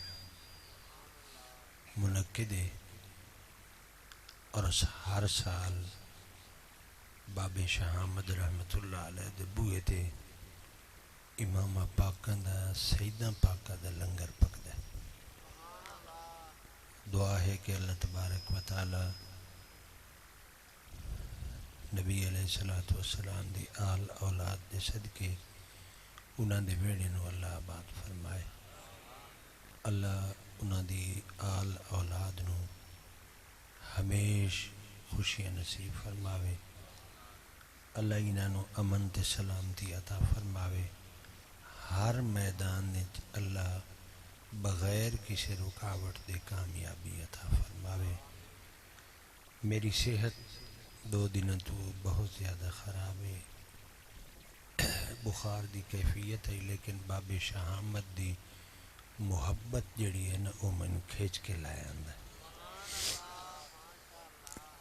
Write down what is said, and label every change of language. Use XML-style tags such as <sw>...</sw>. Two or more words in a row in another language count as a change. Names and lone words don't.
<pa>منعقد ہے، اور ہر سال بابے شاہ احمد رحمت اللہ علیہ دے بوئے تے امام پاکاں دا سیداں پاکاں دا لنگر پکدا ہے۔ دعا ہے کہ اللہ تبارک و تعالی نبی علیہ السلام دی آل اولاد دے صدقے انہاں دے ویڑے نو اللہ آباد فرمائے۔ اللہ انہاں دی آل اولاد نو ہمیش خوشیاں نصیب فرماوے۔ اللہ انہاں نو امن تے سلامتی عطا فرماوے۔ ہر میدان وچ اللہ بغیر کسی رکاوٹ دے کامیابی عطا فرماوے۔ میری صحت 2 دنوں تو بہت زیادہ خراب ہے، بخار دی کیفیت ہے، لیکن بابے شاہ احمد دی محبت جڑی ہے نا وہ میں کھینچ کے لایا ہے۔</pa>